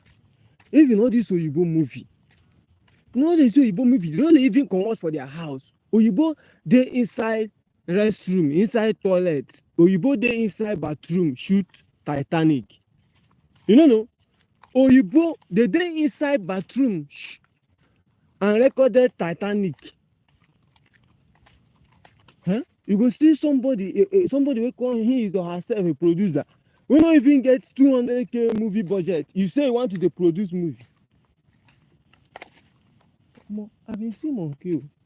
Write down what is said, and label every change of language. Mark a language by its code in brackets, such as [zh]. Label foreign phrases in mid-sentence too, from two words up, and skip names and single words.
[pcm] If you know this Oyibo movie, you don't even come out for their house. Oyibo dey inside restroom, inside toilet. Oyibo dey inside bathroom, shoot Titanic. You know? Oyibo they dey inside bathroom and recorded Titanic. Huh? You go see somebody wey call him or herself a producer. We don't even get 200k movie budget. You say you want to produce movie. I been see monkey.